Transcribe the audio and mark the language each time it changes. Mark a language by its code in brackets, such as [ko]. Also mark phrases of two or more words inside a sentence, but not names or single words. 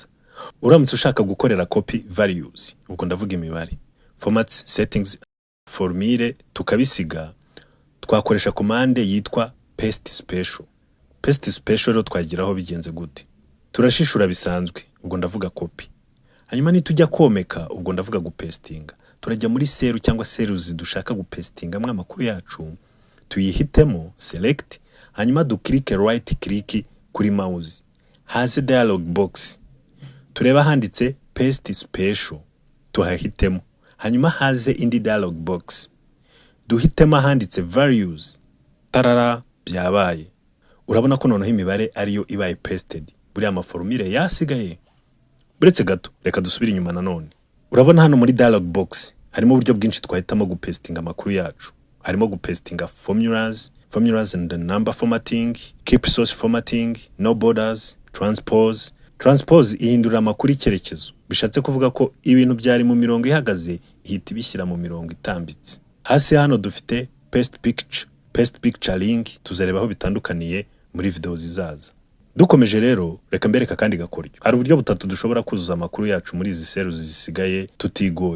[rw] Uramutse ushaka gukorera [en] copy values, [rw] ubwo ndavuga imibare, [en] formats, settings, [rw] formule tukabisiga, twakoresha commande yitwa [en] paste special. Paste special [rw] rero twagiraho bigenze gute? Turashishura bisanzwe, ubwo ndavuga copy. Hanyuma nitujya komeka, ubwo ndavuga gupestinga. Turajya muri seru cyangwa series dushaka gupestinga mwa makuru yacu, tuyihitemo select, hanyuma [en] click right click [rw] kuri mouse. Haze [en] dialog box. [rw] Tureba handitse [en] paste special, [rw] tuhahitemo. Hanyuma haze indi [en] dialog box. [rw] Duhitemo handitse values. Tarara byabaye. Urabona ko noneho imibare ariyo ibaye pasted. Buriya amaformule yasigaye. Buretse gato, reka dusubire inyuma nanone. Urabona hano muri [en] dialog box [rw] harimo uburyo bwinshi twahitamo gupestinga amakuru yacu. Harimo gupestinga [en] formulas and the number formatting, keep source formatting, no borders, transpose. [rw] Transpose ihindura amakuru icyerekezo. Bishatse kuvuga ko ibintu byari mu mirongo ihagaze ihita ibishyira mu mirongo itambitse. Hasi hano dufite [en] paste picture link, [rw] tuzarebaho bitandukaniye muri video zizaza. Dukomeje rero, reka mbereka kandi gakoryo. Hari uburyo butatu dushobora kuzuza amakuru yacu muri izi series zisigaye tutigoye.